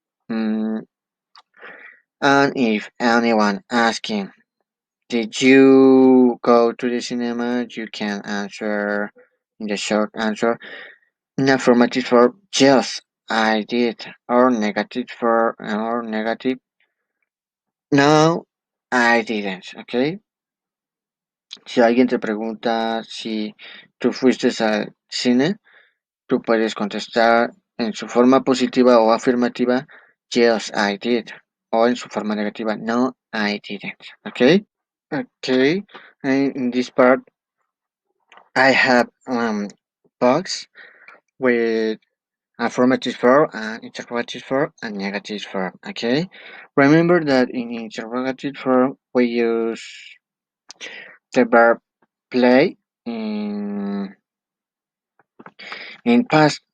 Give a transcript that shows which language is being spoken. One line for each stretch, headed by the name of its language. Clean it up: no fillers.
English: Mm, and if anyone asking, did you go to the cinema? You can answer in the short answer. In affirmative verb, yes, I did. Or negative verb, or negative, no, I didn't. Okay.
Spanish: Si alguien te pregunta si tú fuiste al cine, tú puedes contestar en su forma positiva o afirmativa,
English: yes, I did.
Spanish: O en su forma negativa,
English: no, I didn't.
Spanish: Okay. Okay.
English: And in this part, I have box with affirmative verb and interrogative verb and negative verb. Okay. Remember that in interrogative verb we use the verb play in past.